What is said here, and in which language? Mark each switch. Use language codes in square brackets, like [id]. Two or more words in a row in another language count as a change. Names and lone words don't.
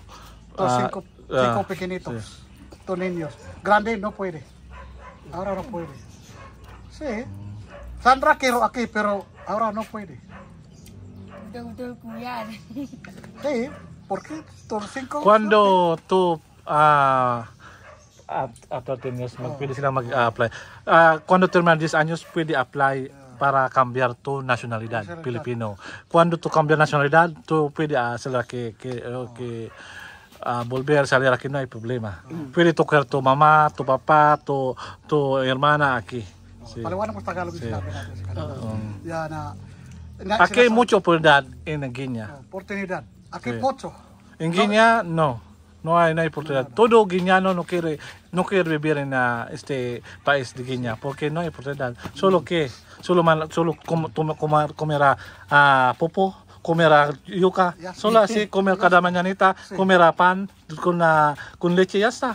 [es] Cinco pequeñitos, sí. Tú niños. Grande no puede. Ahora no puede. Sí. Sandra quiero aquí, pero ahora no puede. Betul-betul kuya. Sí. ¿Por qué? ¿Todos 5? Cuando tú [tl] pwede silang mag-apply. [es] Cuando terminan 10 años, pwede apply para cambiar tu nacionalidad, Filipino. Cuando tú cambias nacionalidad, tú puedes hacer que volver a salir aquí, no hay problema. Puedes tocar tu mamá, tu papá, tu hermana aquí. Sí. [tl] Paliwanag mo Tagalog yung sinabi natin sa kanila. [es] Aquí hay mucha oportunidad en Guinea. Oportunidad. Aquí mucho. En Guinea no hay oportunidad. Todo guineano no quiere vivir en este país de Guinea porque no hay oportunidad. Solo comerá popo, comerá yuca, solo así comer cada mañanita, comerá pan con leche y ya está.